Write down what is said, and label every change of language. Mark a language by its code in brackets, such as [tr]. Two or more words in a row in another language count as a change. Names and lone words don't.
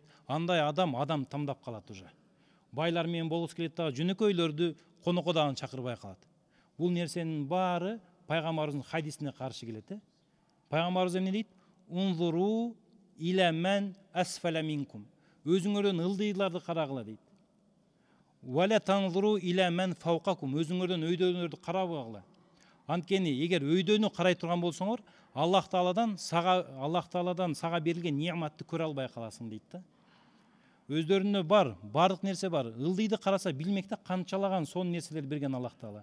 [ky] Андай адам тамдап калат уже. Байлар менен болгусу келет дагы жөнөкөйлөрдү конокко дагы чакырбай калат. Бул нерсенин баары пайгамбарыбыздын хадисине каршы келет. Пайгамбарыбыз эмне дейт? [ar] انظروا إلى من أسفل منكم. [ky] Өзүңөрдөн ылдыйларды карагыла дейт. [ar] ولا تنظروا إلى من فوقكم. [ky] Өзүңөрдөн өйдөнөрдү карабагыла. Анткени эгер өйдөнү карай турган болсоңор, Аллах Тааладан сага берилген неаматты көрө албай каласың дейт да. өздөрүнө бар, бардык нерсе бар. Ылдыйды караса билмекте канчалаган сонун нерселер берген Аллах Таала.